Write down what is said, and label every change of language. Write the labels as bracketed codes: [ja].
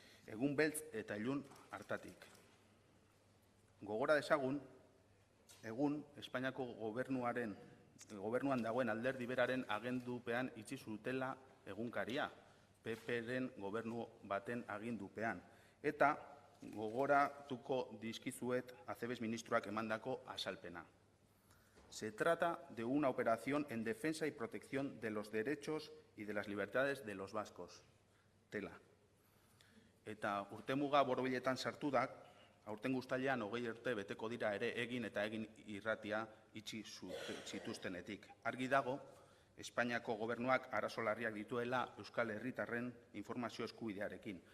[eu] Egun beltz eta ilun hartatik. Gogora dezagun, egun Espainiako gobernuan dagoen alderdi beraren agendupean itxi zutela egunkaria, PP-ren gobernu baten agindupean. Eta gogoratuko dizkizuet Acebes ministroak emandako azalpena. [es] Se trata de una operación en defensa y protección de los derechos y de las libertades de los vascos. Tela. [eu] Eta urtemuga borobiletan sartu da, aurten guztailean 20 urte beteko dira ere egin eta egin irratia itxi zituztenetik. Argi dago, Espainiako gobernuak arazo larriak dituela Euskal Herritarren informazio eskubidearekin.